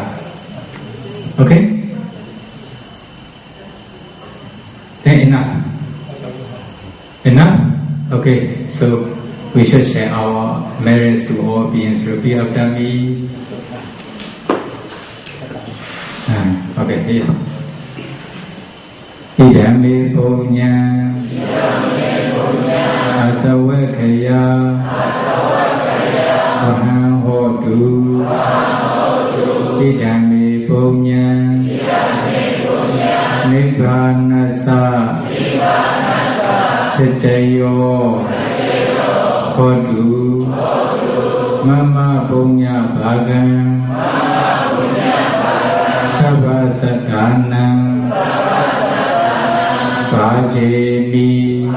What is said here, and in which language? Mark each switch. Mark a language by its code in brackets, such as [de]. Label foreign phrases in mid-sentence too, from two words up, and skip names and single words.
[en] Okay? Then enough. Enough? Okay, so we should share our merits to all beings. Repeat after me. Okay, here. [pi] Idame punya asawakaya aham hotu idame punya nibbanasa Jayo hotu mama punya bhagan sabha sadhana bhajemi